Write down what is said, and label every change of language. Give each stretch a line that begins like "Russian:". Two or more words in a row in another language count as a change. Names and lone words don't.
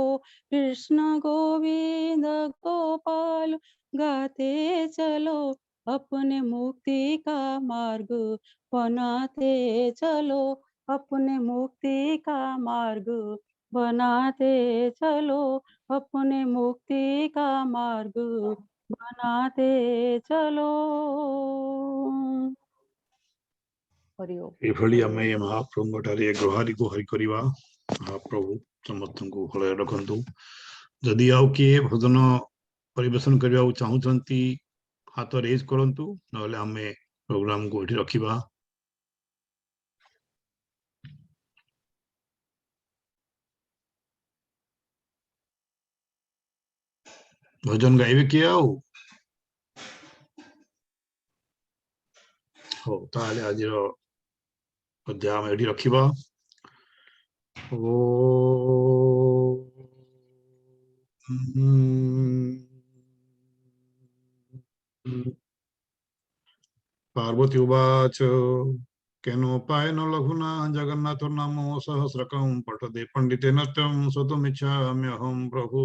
Hindi: कृष्ण गोविंद गोपाल गाते चलो, अपने मुक्ति का मार्ग बनाते चलो, अपने मुक्ति का मार्ग बनाते चलो, अपने मुक्ति का मार्ग बनाते चलो। हरि ओम।
Odia: ଏଭଳି ଆମେ ମହାପ୍ରଭୁଙ୍କ ଠାରେ ଗୁହାରି କରିବା। ମହାପ୍ରଭୁ ସମସ୍ତଙ୍କୁ ଭଲରେ ରଖନ୍ତୁ। ଯଦି ଆଉ କିଏ ଭଜନ ପରିବେଷଣ କରିବାକୁ ଚାହୁଁଛନ୍ତି ହାତ ରେଜ୍ କରନ୍ତୁ, ନହେଲେ ଆମେ ପ୍ରୋଗ୍ରାମକୁ ଏଠି ରଖିବା। ଭଜନ ଗାଇବେ କିଏ ଆଉ? ହଉ, ତାହେଲେ ଆଜିର ଅଧ୍ୟାୟ ଆମେ ଏଠି ରଖିବା।
Sanskrit: पार्वती उवाच केनोपायेन लघुना जगन्नाथ नामो सहस्रकं पठते पंडितेन तं स्वतमिच्छाम्यहं प्रभु।